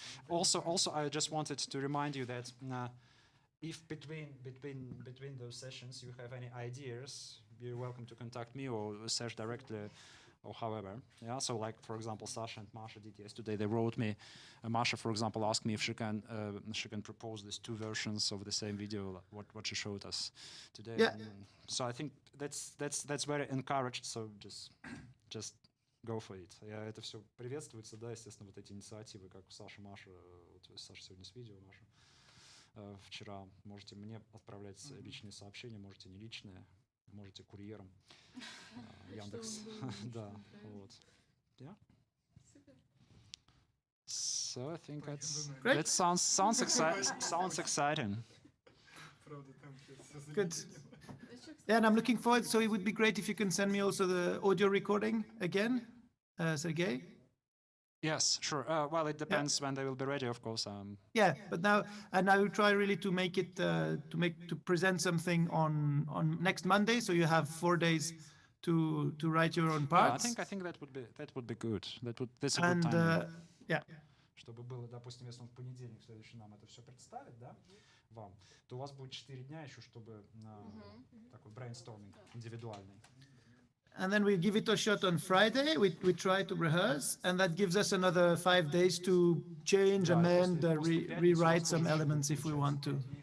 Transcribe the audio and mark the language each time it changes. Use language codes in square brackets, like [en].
[en] Also, I just wanted to remind you that if between those sessions you have any ideas, you're welcome to contact me or Serge directly, or however. Yeah. So, like for example, Sasha and Masha did yesterday. They wrote me. Masha, for example, asked me if she can propose these two versions of the same video, what she showed us today. Yeah. So I think that's very encouraged. So just go for it. [ru] Это все приветствуется, да, естественно, вот эти инициативы, как у Саши, Маши, Саша сегодня с видео, Маша вчера. Можете мне отправлять личные сообщения, можете не личные, можете курьером. Яндекс. Да, вот. Yeah. [en] So I think that sounds exciting. Good. Yeah, and I'm looking forward. So it would be great if you can send me also the audio recording again, Sergej. Yes, sure. Well, it depends when they will be ready, of course. Yeah, but now, and I will try really to make it to present something on next Monday, so you have 4 days to write your own parts. Yeah, I think that would be good. That's a good time. Yeah. [ru] Чтобы было, допустим, если он в понедельник следующий нам это все представит, да, вам, то у вас будет 4 дня еще, чтобы такой брейнсторминг индивидуальный. [en] And then we give it a shot on Friday. We try to rehearse, and that gives us another 5 days to change, amend, rewrite some elements if we want to.